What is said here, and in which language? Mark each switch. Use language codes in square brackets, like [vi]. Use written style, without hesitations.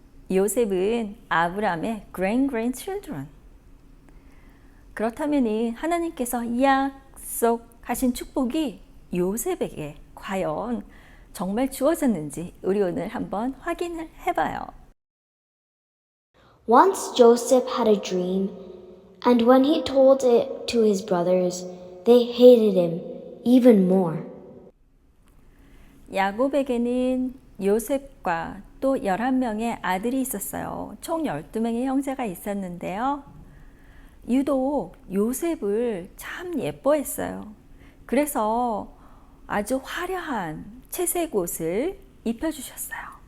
[ko] 요셉은 아브라함의 grandchildren. 그렇다면 하나님께서 약속하신 축복이 요셉에게 과연 정말 주어졌는지 우리 오늘 한번 확인을 해봐요. [en] Once Joseph had a dream, and when he told it to his brothers, they hated him even more. [ko] 야곱에게는 요셉과 또 11명의 아들이 있었어요. 총 12명의 형제가 있었는데요. 유독 요셉을 참 예뻐했어요. 그래서 아주 화려한 채색 옷을 입혀주셨어요.